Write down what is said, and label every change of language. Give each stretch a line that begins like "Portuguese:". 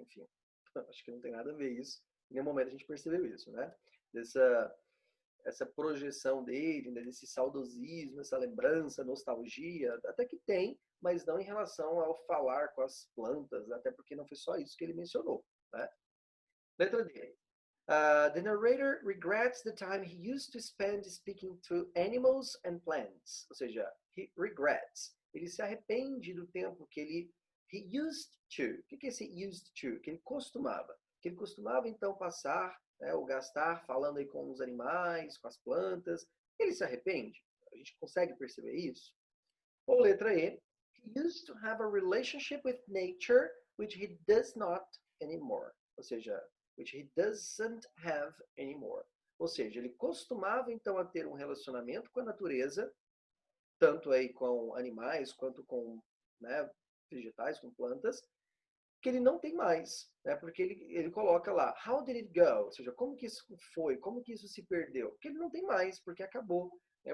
Portuguese: Enfim, acho que não tem nada a ver isso. Em nenhum momento a gente percebeu isso, né? Essa projeção dele, né? Desse saudosismo, essa lembrança, nostalgia, até que tem, mas não em relação ao falar com as plantas, até porque não foi só isso que ele mencionou, né? Letra D.
English: The narrator regrets the time he used to spend speaking to animals and plants.
Portuguese: Ou seja,
English: he regrets.
Portuguese: Ele se arrepende do tempo que
English: he used to.
Portuguese: O que é esse used to? Que ele costumava. Que ele costumava, então, passar, né, ou gastar falando aí com os animais, com as plantas. Ele se arrepende? A gente consegue perceber isso? Ou letra E.
English: He used to have a relationship with nature which he does not anymore. Ou seja, which he doesn't have anymore.
Portuguese: Ou seja, ele costumava então a ter um relacionamento com a natureza, tanto aí com animais quanto com, né, vegetais, com plantas, que ele não tem mais, né? Porque ele coloca lá,
English: how did it go?
Portuguese: Ou seja, como que isso foi? Como que isso se perdeu? Porque ele não tem mais, porque acabou, né?